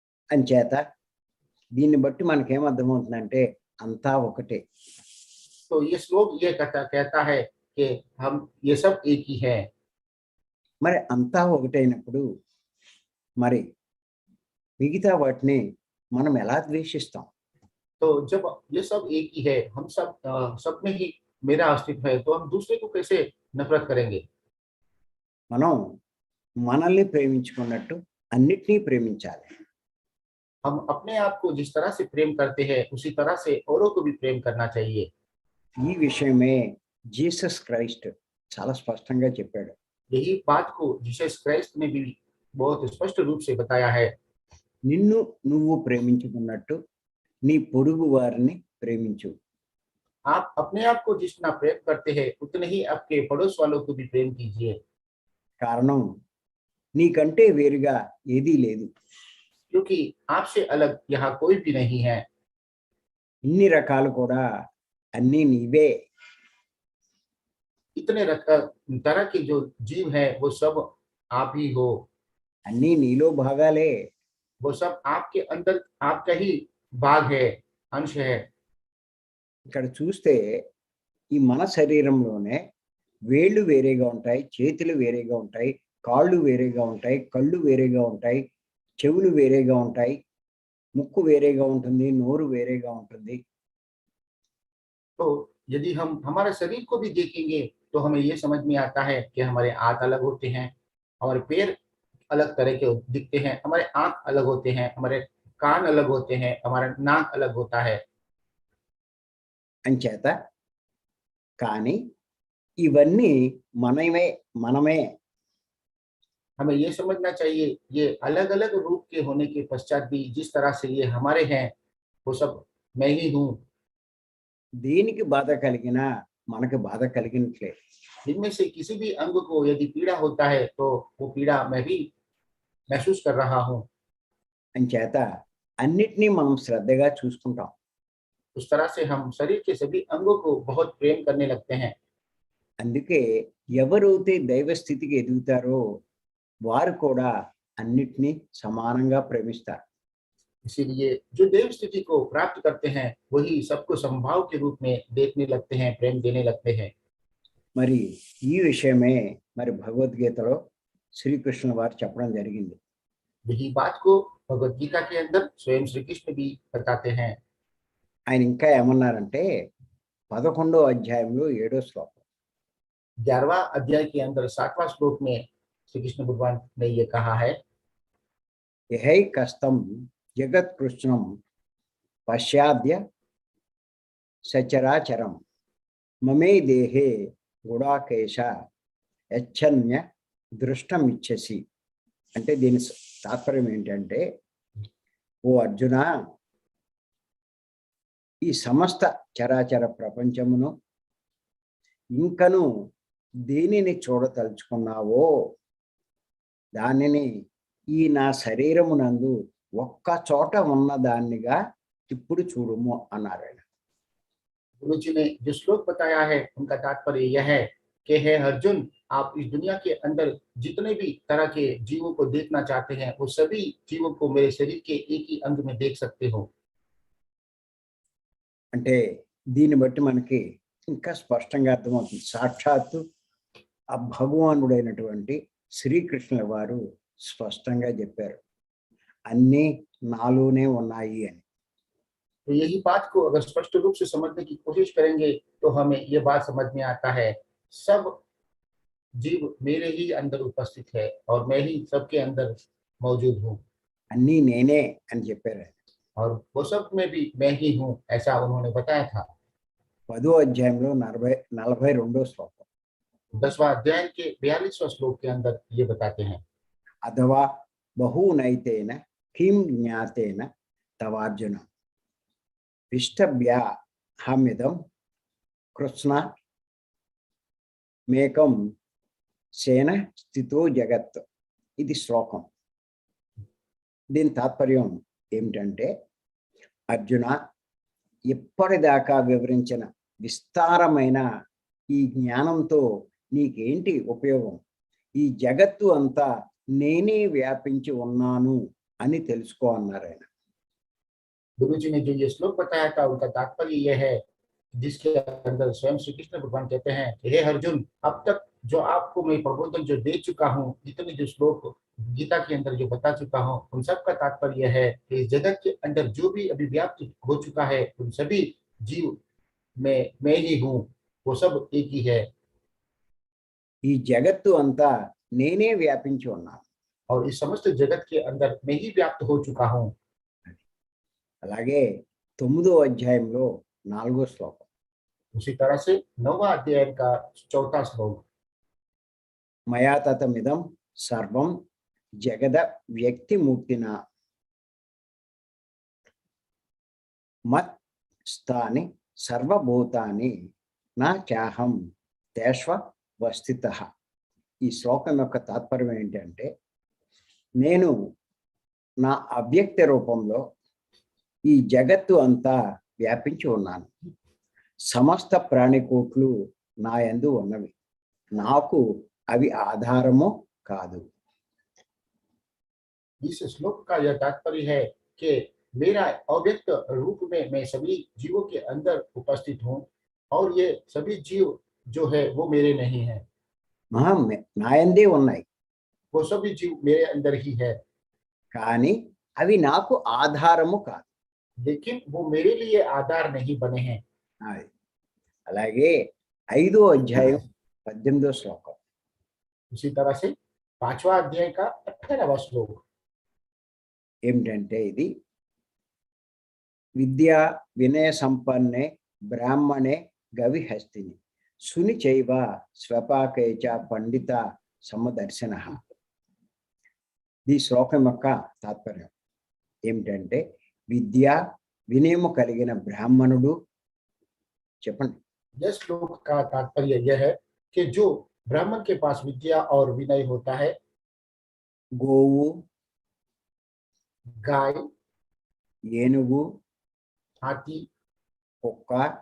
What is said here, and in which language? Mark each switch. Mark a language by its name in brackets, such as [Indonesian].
[Telugu] అంచేత దీన్ని బట్టి మనకేమర్థమవుతుందంటే అంతా ఒకటే. [Hindi] तो ये श्लोक ये कहता है कि हम ये सब एक ही है। [Telugu] మరి అంతా ఒకటైనప్పుడు మరి మిగతా వాటిని మనం ఎలా ద్వేషిస్తాం? [Hindi] तो जब ये सब एक ही है, हम सब में ही मेरा अस्तित्व है, तो हम दूसरे को कैसे नफरत करेंगे? [Telugu] మనం మనల్ని ప్రేమించుకున్నట్టు అన్నిటినీ ప్రేమించాలి. [Hindi] हम अपने आप को जिस तरह से प्रेम करते हैं, उसी तरह से औरों को भी प्रेम करना चाहिए। [Telugu] ఈ విషయమే జీసస్ క్రైస్ట్ చాలా స్పష్టంగా చెప్పాడు. [Hindi] यही बात को जीसस क्राइस्ट ने भी बहुत स्पष्ट रूप से बताया है। [Telugu] నిన్ను నువ్వు ప్రేమించుకున్నట్టు నీ పొరుగు వారిని ప్రేమించు. [Hindi] आप अपने आप को जितना प्रेम करते हैं, उतने ही आपके पड़ोस वालों को भी प्रेम कीजिए। [Telugu] కారణం నీకంటే వేరుగా ఏదీ లేదు. [Hindi] क्योंकि आपसे अलग यहाँ कोई भी नहीं है। [Telugu] ఇన్ని రకాలు కూడా అన్నీ నీవే. [Hindi] इतने तरह के जो जीव है वो सब आप ही हो। [Telugu] అన్నీ నీలో భాగాలే. [Hindi] वो सब आपके अंदर आपका ही भाग है, अंश है। [Telugu] ఇక్కడ చూస్తే ఈ మన శరీరంలోనే వేళ్ళు వేరేగా ఉంటాయి, చేతులు వేరేగా ఉంటాయి, కాళ్ళు వేరేగా ఉంటాయి, కళ్ళు వేరేగా ఉంటాయి, చెవులు వేరేగా ఉంటాయి, ముక్కు వేరేగా ఉంటుంది, నోరు వేరేగా ఉంటుంది. [Hindi] तो यदि हम हमारे शरीर को भी देखेंगे तो हमें ये समझ में आता है कि हमारे हाथ अलग होते हैं, हमारे पैर अलग तरह के दिखते हैं, हमारे आंख अलग होते हैं, हमारे कान अलग होते हैं, हमारा नाक अलग होता है। [Telugu] అంచేత కానీ ఇవన్నీ మనమే. [Hindi] हमें ये समझना चाहिए, ये अलग अलग रूप के होने के पश्चात भी जिस तरह से ये हमारे हैं, वो सब मैं ही हूँ। [Telugu] దేనికి బాధ కలిగినా మనకు బాధ కలిగినట్లే. [Hindi] इनमें से किसी भी अंग को यदि पीड़ा होता है तो वो पीड़ा मैं भी महसूस कर रहा हूँ। [Telugu] అంచేత అన్నిటినీ మనం శ్రద్ధగా చూసుకుంటాం. [Hindi] उस तरह से हम शरीर के सभी अंगों को बहुत प्रेम करने लगते हैं। [Telugu] అందుకే ఎవరైతే దైవ స్థితికి ఎదుగుతారో వారు కూడా అన్నిటినీ సమానంగా ప్రేమిస్తారు. [Hindi] इसीलिए जो देव स्थिति को प्राप्त करते हैं, वही सबको समभाव के रूप में देखने लगते हैं, प्रेम देने लगते हैं। [Telugu] మరి ఈ విషయమే మరి భగవద్గీతలో శ్రీకృష్ణుల వారు చెప్పడం జరిగింది. [Hindi] यही बात को भगवत गीता के अंदर स्वयं श्री कृष्ण भी बताते हैं। [Telugu] ఆయన ఇంకా ఏమన్నారంటే 11వ అధ్యాయంలో 7వ శ్లోకం, [Hindi] 11वां अध्याय के अंदर 7वां श्लोक में श्री कृष्ण भगवान ने ये कहा है, [Sanskrit] యహై కస్తం జగత్కృష్ణం పశ్చాద్య సచరాచరం మమే దేహే గుడాకేశ యచ్చన్య దృష్టమిచ్చసి. [Telugu] అంటే దీని తాత్పర్యం ఏంటంటే, ఓ అర్జున, ఈ సమస్త చరాచర ప్రపంచమును ఇంకను దేనిని చూడతలుచుకున్నావో దానిని ఈ నా శరీరమునందు ఒక్క చోట ఉన్నదాన్నిగా ఇప్పుడు చూడుము అన్నారు ఆయన. [Hindi] गुरु जी ने जो श्लोक बताया है, उनका तात्पर्य यह है कि हे अर्जुन, आप इस दुनिया के अंदर जितने भी तरह के जीवों को देखना चाहते हैं वो सभी जीवों को मेरे शरीर के एक ही अंग में देख सकते हो। [Telugu] అంటే దీన్ని బట్టి మనకి ఇంకా స్పష్టంగా అర్థమవుతుంది. సాక్షాత్తు ఆ భగవానుడైనటువంటి శ్రీకృష్ణుల వారు స్పష్టంగా చెప్పారు, అన్నీ నాలోనే ఉన్నాయి అని. [Hindi] तो यही बात को अगर स्पष्ट रूप से समझने की कोशिश करेंगे तो हमें ये बात समझ में आता है, सब जीव मेरे ही अंदर उपस्थित है और मैं ही सबके अंदर मौजूद हूँ [Telugu] అన్నీ నేనే అని చెప్పారు ఆయన. [Hindi] और वो सब में भी मैं ही हूँ, ऐसा उन्होंने बताया था। [Telugu] 10వ అధ్యాయంలో 42వ శ్లోకం. [Hindi] 10वां अध्याय के 42वां श्लोक के अंदर ये बताते हैं, [Sanskrit] అథవా బహూనైతేన కిం జ్ఞాతేన తవార్జున విష్టభ్యాహమిదం కృష్ణ మేకం సేన స్థితో జగత్. [Telugu] ఇది శ్లోకం. దీని తాత్పర్యం ఏమిటంటే, అర్జున, ఇప్పటిదాకా వివరించిన విస్తారమైన ఈ జ్ఞానంతో నీకేంటి ఉపయోగం? ఈ జగత్తు అంతా నేనే వ్యాపించి ఉన్నాను అని తెలుసుకో అన్నారు ఆయన. [Hindi] गुरु जी ने जो ये श्लोक बताया था उनका तात्पर्य यह है, जिसके अंदर स्वयं श्री कृष्ण भगवान कहते हैं कि हे अर्जुन, अब तक जो आपको मैं प्रबोधन जो दे चुका हूँ, इतने जो श्लोक गीता के अंदर जो बता चुका हूँ, उन सब का तात्पर्य यह है कि इस जगत के अंदर जो भी अभी व्याप्त हो चुका है उन सभी जीव में मैं ही हूँ, वो सब एक ही है [Telugu] ఈ జగత్తు అంతా నేనే వ్యాపించి ఉన్నాను. [Hindi] और इस समस्त जगत के अंदर मैं ही व्याप्त हो चुका हूँ। [Telugu] అలాగే 9వ అధ్యాయంలో 4వ శ్లోకం. [Hindi] उसी तरह से 9वां अध्याय का 4था श्लोक, [Sanskrit] మయా తతమిదం సర్వం జగద వ్యక్తిమూర్తిన మత్ స్థాని సర్వభూతాని నా చాహం తేష్వస్థితః. [Telugu] ఈ శ్లోకం యొక్క తాత్పర్యం ఏంటంటే, నేను నా అవ్యక్త రూపంలో ఈ జగత్తు అంతా వ్యాపించి ఉన్నాను. సమస్త ప్రాణికోట్లు నా యందు ఉన్నవి, నాకు అవి ఆధారము కాదు. [Hindi] इस श्लोक का यह तात्पर्य है कि मेरा अव्यक्त रूप में मैं सभी जीवों के अंदर उपस्थित हूँ और ये सभी जीव जो है वो मेरे नहीं है, [Telugu] నా యందే ఉన్నాయి, [Hindi] वो सभी जीव मेरे अंदर ही है, [Telugu] కానీ అవి నాకు ఆధారము కాదు. [Hindi] लेकिन वो मेरे लिए आधार नहीं बने हैं। [Telugu] అది. అలాగే 5వ అధ్యాయం 18వ శ్లోకం. [Hindi] उसी तरह से 5वां अध्याय का 18वां श्लोक, [Telugu] ఏమిటంటే, ఇది [Sanskrit] విద్యా వినయ సంపన్నే బ్రాహ్మణే గవిహస్తిని సుని చైవ స్వపాకేచ పండిత సమదర్శన. [Telugu] ఈ శ్లోకం యొక్క తాత్పర్యం ఏమిటంటే, విద్య వినయము కలిగిన బ్రాహ్మణుడు. చెప్పండి. [Hindi] यह श्लोक का तात्पर्य यह है कि जो ब्राह्मण के पास विद्या और विनय होता है, [Telugu] గోవు, [Hindi] गाय, [Telugu] ఏనుగు, [Hindi] हाथी, [Telugu] కుక్క,